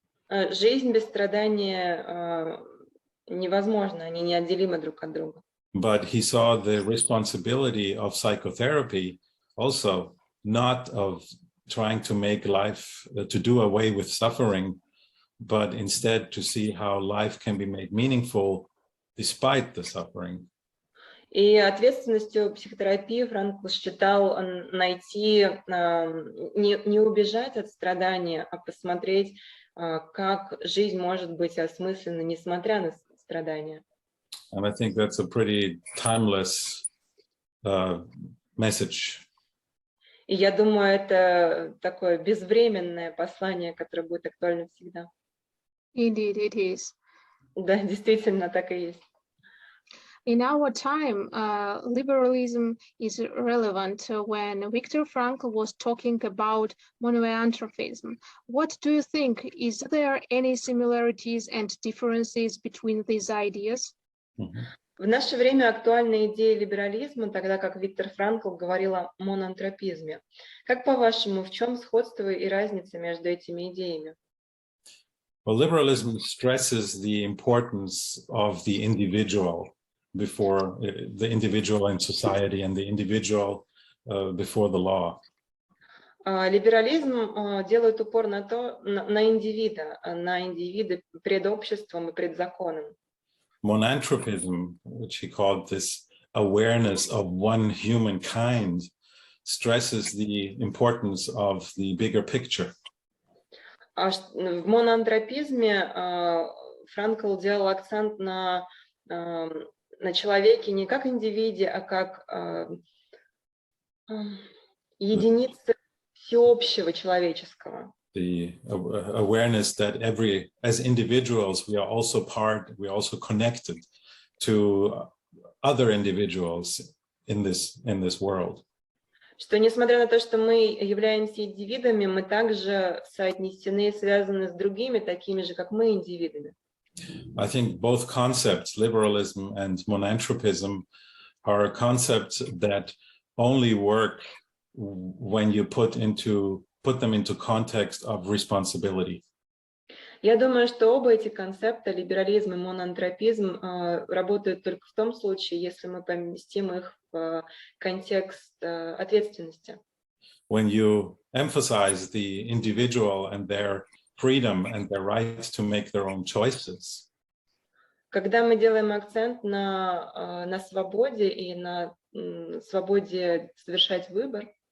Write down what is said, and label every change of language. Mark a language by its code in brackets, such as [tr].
[ru] Жизнь без страдания невозможна, они неотделимы друг от друга. [en] But he saw the responsibility of psychotherapy also not of trying to make life, to do away with suffering, but instead to see how life can be made meaningful despite the suffering. [ru] И ответственностью психотерапии Франкл считал найти, не убежать от страдания, а посмотреть, как жизнь может быть осмыслена, несмотря на страдания. [en] And I think that's a pretty timeless message. [ru] И я думаю, это такое безвременное послание, которое будет актуально всегда. [en] Indeed, it is. [ru] Да, действительно, так и есть. [en] In our time, liberalism is relevant when Viktor Frankl was talking about monoanthropism. What do you think? Is there any similarities and differences between these ideas? [ru] В наше время актуальна идея либерализма, тогда как Виктор Франкл говорил о моноантропизме. Как по-вашему, в чем сходство и разница между этими идеями? [en] Well, liberalism stresses the importance of the individual before the individual in society and the individual before the law. [ru] Либерализм делает упор на индивида пред обществом и пред законом. [en] Monanthropism, which he called this awareness of one humankind, stresses the importance of the bigger picture. [ru] В моноантропизме Франкл делал акцент на человеке не как индивиде, а как единице всеобщего человеческого. [en] awareness that as individuals, we are also connected to other individuals in this world. [ru] Что несмотря на то, что мы являемся индивидами, мы также соотнесены и связаны с другими, такими же, как мы, индивидами. [en] I think both concepts, liberalism and monanthropism, are concepts that only work when you put them into context of responsibility. [ru] Я думаю, что оба эти концепта, либерализм и монантропизм, работают только в том случае, если мы поместим их в контекст ответственности. [en] When you emphasize the individual and their freedom and their right to make their own choices. [ru] Когда мы делаем акцент на свободе и на свободе совершать выбор,